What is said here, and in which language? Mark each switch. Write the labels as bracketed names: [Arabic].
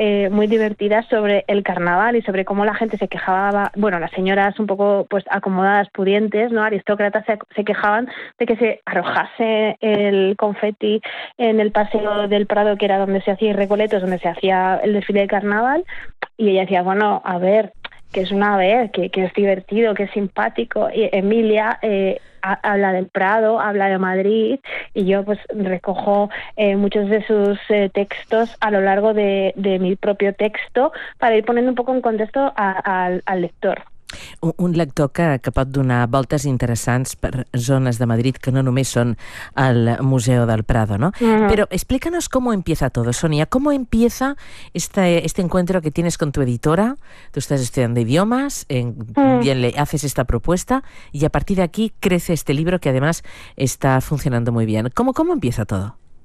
[Spanish] muy divertidas sobre el carnaval y sobre cómo la gente se quejaba, bueno, las señoras un poco pues acomodadas, pudientes, no, aristócratas, se quejaban de que se arrojase el confeti en el paseo del Prado, que era donde se hacía Recoletos, donde se hacía el desfile de carnaval, y ella decía, bueno, a ver, que es una vez, que es divertido, que es simpático. Y Emilia habla del Prado, habla de Madrid, y yo pues recojo muchos de sus textos a lo largo de mi propio texto para ir poniendo un poco en contexto al lector. [Catalan] Un lector que pot donar voltes interessants per zones de Madrid que no només són el Museu del Prado, ¿no? [Spanish] Però explícanos cómo empieza todo, Sonia. ¿Cómo empieza este encuentro que tienes con tu editora? Tú estás estudiando idiomas, bien le haces esta propuesta y a partir de aquí crece este libro que además está funcionando muy bien. ¿Cómo empieza todo?